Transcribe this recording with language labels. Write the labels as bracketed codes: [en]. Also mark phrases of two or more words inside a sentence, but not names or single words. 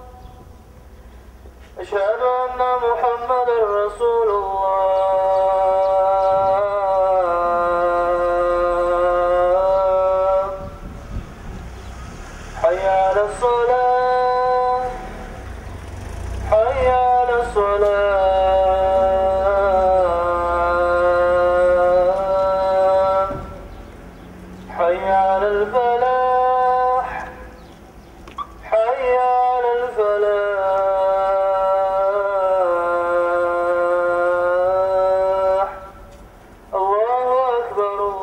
[ar] أشهد أن محمدا رسول الله. حي على الصلاة. حي على الصلاة. حي على الفلاح حي على الفلاح الله أكبر